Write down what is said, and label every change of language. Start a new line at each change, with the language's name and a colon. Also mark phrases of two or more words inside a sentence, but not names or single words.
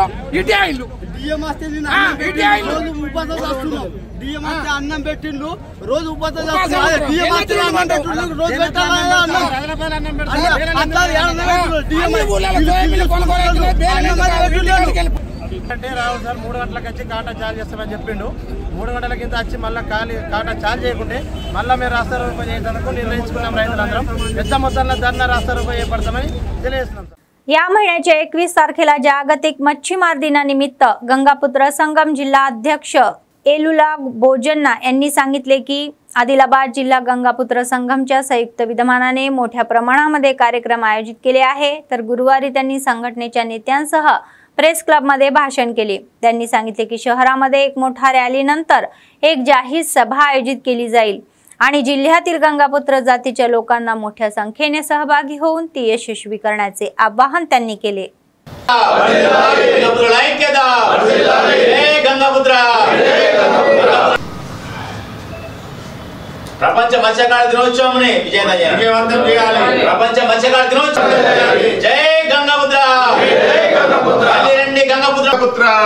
Telugu: ఇటే ఇల్లు అన్నం పెట్టిండు, రోజు అంటే రావు సార్. 3 గంటలకు వచ్చి కాటా చార్జ్ చేస్తామని చెప్పిండు. 3 గంటల కింద వచ్చి మళ్ళీ కాటా చార్జ్ చేయకుంటే మళ్ళీ మేము రాస్తారోకో చేయడానికి నిర్ణయించుకున్నాం. రైతులందరం పెద్ద మొత్తంలో ధర్నా రాస్తారోకో చేపడతామని తెలియజేస్తున్నాం.
Marathi: या महिन्याच्या 21 तारखेला जागतिक मच्छीमार दिनानिमित्त गंगापुत्र संगम जिल्हा अध्यक्ष एलुला बोजन्ना यांनी सांगितले की आदिलाबाद जिल्हा गंगापुत्र संगमच्या संयुक्त विद्यमानाने मोठ्या प्रमाणामध्ये कार्यक्रम आयोजित केले आहे. तर गुरुवारी त्यांनी संघटनेच्या नेत्यांसह प्रेस क्लबमध्ये भाषण केले। त्यांनी सांगितले की शहरामध्ये एक मोठा रॅलीनंतर एक जाहीर सभा आयोजित केली जाईल आणि जिल्ह्यातील गंगापुत्र जातीच्या लोकांना मोठ्या संख्येने सहभागी होऊन ती यशस्वी करण्याचे आवाहन त्यांनी केले।
Telugu: ప్రపంచ మత్స్యకార దినోత్సవంని విజయవంతం చేయాలి। ప్రపంచ మత్స్యకార దినోత్సవం జై గంగాపుత్ర జై గంగాపుత్ర అలిరండి గంగాపుత్ర పుత్ర